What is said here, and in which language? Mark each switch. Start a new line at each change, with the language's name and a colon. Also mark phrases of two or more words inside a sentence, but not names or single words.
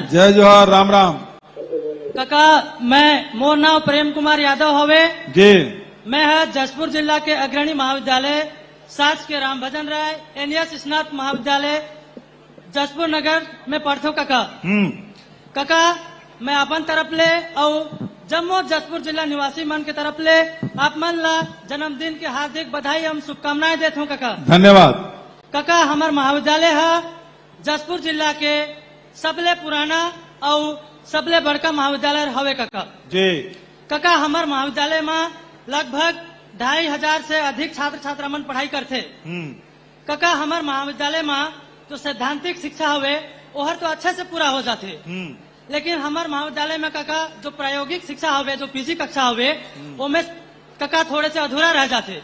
Chhattisgarhi: जय जोहार, राम राम। काका, मैं मोर नाम प्रेम कुमार यादव हवे जी। मैं है जसपुर जिला के अग्रणी महाविद्यालय शासकीय राम भजन राय NS स्नातक महाविद्यालय जसपुर नगर में पढ़ते काका। काका, मैं अपन तरफ ले और जम्मू जसपुर जिला निवासी मन के तरफ ले आप मन ला जन्मदिन के हार्दिक बधाई एवं शुभकामनाएं देता हूँ काका। धन्यवाद काका। हमार महाविद्यालय है जसपुर जिला के सबले पुराना और सबले बड़का महाविद्यालय हवे काका जी। काका, हमार महाविद्यालय में लगभग 2500 से अधिक छात्र छात्रा मन पढ़ाई करते। काका, हमार महाविद्यालय में जो सैद्धांतिक शिक्षा हवे ओहर तो अच्छे से पूरा हो जाते, लेकिन हमार महाविद्यालय में काका जो प्रायोगिक शिक्षा हवे, जो PG कक्षा हवे, वो में काका थोड़े से अधूरा रह जाते।